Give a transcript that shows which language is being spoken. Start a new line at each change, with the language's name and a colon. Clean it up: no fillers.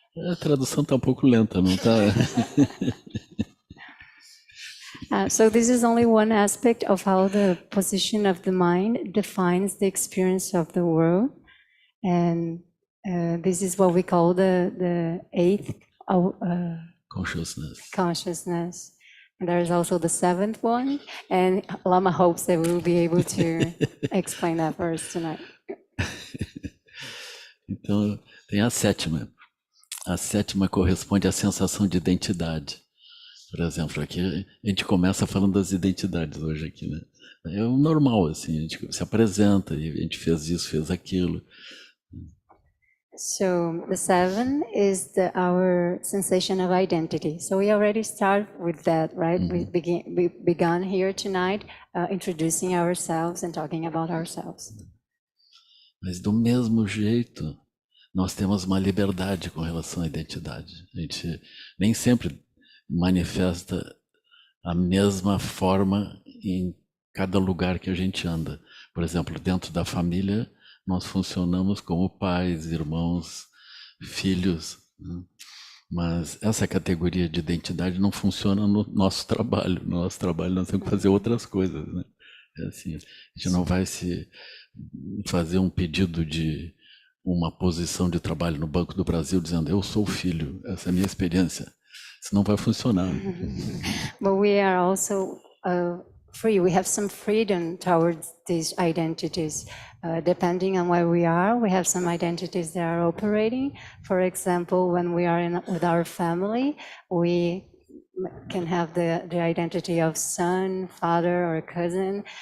Portuguese: A tradução está um pouco lenta, não está?
English: So this is only one aspect of how the position of the mind defines the experience of the world. And this is what we call the eighth consciousness. And there is also the seventh one. And Lama hopes that we will be able to explain that for us tonight.
Portuguese: Então, tem a sétima. A sétima corresponde à sensação de identidade. Por exemplo, aqui a gente começa falando das identidades hoje aqui, né? É o normal, assim, a gente se apresenta e a gente fez isso, fez aquilo.
English: So the seven is our sensation of identity. So we already start with that, right? Mm-hmm. We began here tonight introducing ourselves and talking about ourselves.
Portuguese: Mas do mesmo jeito, nós temos uma liberdade com relação à identidade. A gente nem sempre manifesta a mesma forma em cada lugar que a gente anda. Por exemplo, dentro da família, nós funcionamos como pais, irmãos, filhos, né? Mas essa categoria de identidade não funciona no nosso trabalho. No nosso trabalho nós temos que fazer outras coisas, né? É assim, a gente não vai se fazer um pedido de uma posição de trabalho no Banco do Brasil dizendo eu sou filho, essa é a minha experiência. Isso não vai funcionar.
English: But we are also free. We have some freedom towards these identities. Depending on where we have some identities that are operating. For example, when we are with our family, we can have the identity of son, father, or cousin.